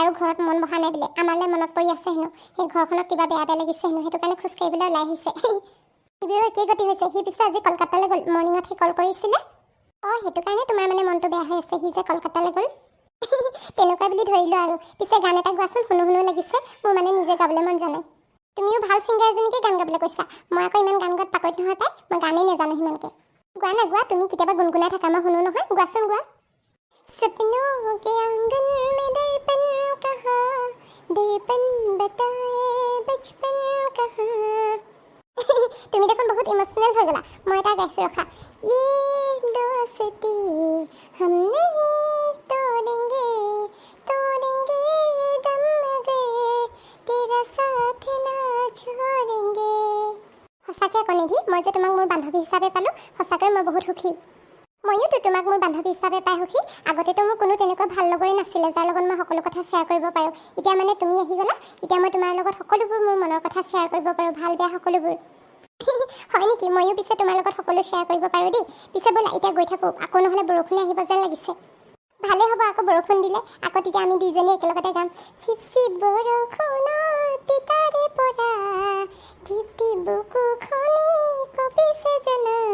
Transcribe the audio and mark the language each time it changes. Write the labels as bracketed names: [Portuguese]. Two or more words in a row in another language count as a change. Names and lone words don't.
[Assamese] তাৰো ঘৰত মন বহা নাই বোলে আমালৈ মনত পৰি আছে হেনো সেই ঘৰখনত কিবা বেয়া লাগিছে হেনো সেইটো কাৰণে খোজকাঢ়িবলৈ ওলাই আহিছে শিবিৰৰ একেই গতি হৈছে সি পিছে আজি কলকাতালৈ গ'ল মৰ্ণিঙত সি কল কৰিছিলে সেইটো কাৰণে তোমাৰ মানে মনটো বেয়া হৈ আছে সি যে কলকাতালৈ গ'ল তেনেকুৱা বুলি ধৰিলোঁ আৰু পিছে গান এটা গোৱাচোন শুনো লাগিছে মোৰ মানে নিজে গাবলৈ মন যোৱা নাই তুমিও ভাল ছিংগাৰ এজনীকে গান গাবলৈ কৈছা মই আকৌ ইমান গান গোৱাত পাকৈত নহয় পাই মই গানেই নাজানো সিমানকৈ গোৱা না গোৱা তুমি কেতিয়াবা গুণগুণাই থাকা মই শুনো নহয় গোৱাচোন গোৱা [Hindi] सपनों के आंगन में दर्पण कहाँ दर्पण बताए बचपन कहाँ [Assamese] তুমি দেখোন বহুত ইমোশনাল হৈ গলা মই এটা গাইছোঁ ৰখা [Hindi] ये दोस्ती हम नहीं तोड़ेंगे तोड़ेंगे दम गए तेरा साथ ना छोड़ेंगे [Assamese] সঁচাকৈ আকৌ নিধি মই যে তোমাক মোৰ বান্ধৱী হিচাপে পালোঁ সঁচাকৈ মই বহুত সুখী ময়োতো তোমাক মোৰ বান্ধৱী হিচাপে পাই সুখী আগতেতো মোৰ কোনো তেনেকুৱা ভাল লগৰে নাছিলে যাৰ লগত মই সকলো কথা শ্বেয়াৰ কৰিব পাৰোঁ এতিয়া মানে তুমি আহি গ'লা এতিয়া মই তোমাৰ লগত সকলোবোৰ মোৰ মনৰ কথা শ্বেয়াৰ কৰিব পাৰোঁ ভাল বেয়া সকলোবোৰ হয় নেকি ময়ো পিছে তোমাৰ লগত সকলো শ্বেয়াৰ কৰিব পাৰোঁ দেই পিছে ব'লা এতিয়া গৈ থাকোঁ আকৌ নহ'লে বৰষুণে আহিব যেন লাগিছে ভালে হ'ব আকৌ বৰষুণ দিলে আকৌ তেতিয়া আমি দুইজনী একেলগতে গাম চিপ চিপ বৰষুণত তাৰে পৰা ধিপ ধিপ বুকুখনি কঁপিছে জানা